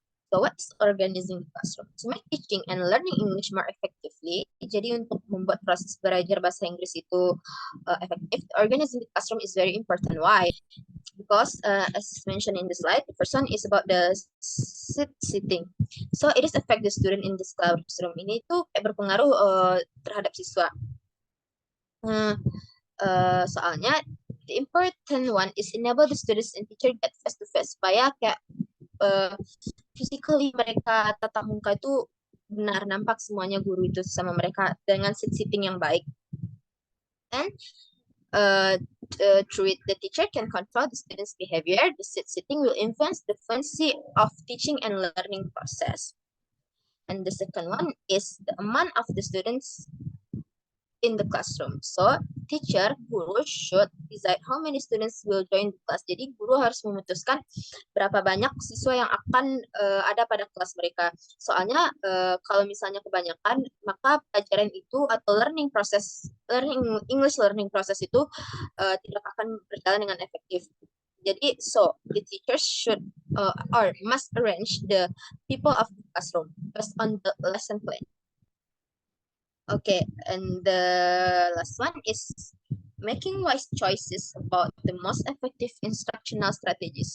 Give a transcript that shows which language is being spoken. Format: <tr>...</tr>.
<en>So what's organizing the classroom? To make teaching and learning English more effectively.</en> <id>Jadi untuk membuat proses belajar bahasa Inggris itu efektif,</id> <en>organizing the classroom is very important.</en> <id>Why?</id> <en>Because as mentioned in the slide, the first one is about the sitting. So it is affect the student in this classroom.</en> <id>Ini tuh berpengaruh terhadap siswa. Soalnya</id> <en>the important one is enable the students and teacher get face to face</en> <id>supaya kayak physically mereka tatap muka itu benar nampak semuanya guru itu sama mereka dengan sitting yang baik.</id> <en>And through it, the teacher can control the students' behavior. The sitting will influence the fluency of teaching and learning process. And the second one is the amount of the students in the classroom. So, guru should decide how many students will join the class.</en> <id>Jadi, guru harus memutuskan berapa banyak siswa yang akan ada pada kelas mereka. Soalnya, kalau misalnya kebanyakan, maka pelajaran itu atau</id> <en>learning English learning process</en> <id>itu tidak akan berjalan dengan efektif.</id> <en>Jadi, so the teachers should or must arrange the people of the classroom based on the lesson plan. Okay, and the last one is making wise choices about the most effective instructional strategies.</en>